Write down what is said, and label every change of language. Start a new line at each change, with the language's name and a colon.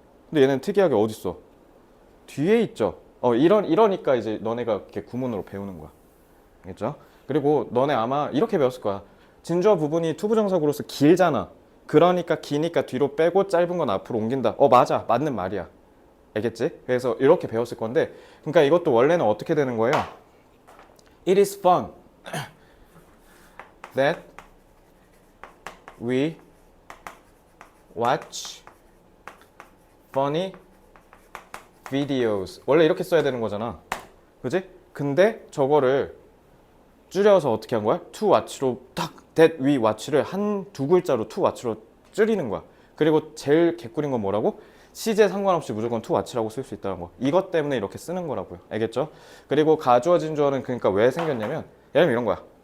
Korean: 근데 얘는 특이하게 어디 있어? 뒤에 있죠. 이러니까 이제 너네가 이렇게 구문으로 배우는 거야. 알겠죠? 그리고 너네 아마 이렇게 배웠을 거야. 진주어 부분이 투부정사구로서 길잖아. 그러니까 기니까 뒤로 빼고 짧은 건 앞으로 옮긴다. 맞아. 맞는 말이야. 알겠지? 그래서 이렇게 배웠을 건데, 그러니까 이것도 원래는 어떻게 되는 거예요?
English: It is fun that we watch funny videos.
Korean: 원래 이렇게 써야 되는 거잖아. 그지? 근데 저거를 줄여서 어떻게 한 거야? to watch로 딱
English: that we watch
Korean: 를 두 글자로 to watch로 줄이는 거야. 그리고 제일 개꿀인 건 뭐라고? 시제 상관없이 무조건 to watch라고 쓸 수 있다는 거. 이것 때문에 이렇게 쓰는 거라고요. 알겠죠? 그리고 가주어 진주어는 그러니까 왜 생겼냐면 예를 들면 이런 거야.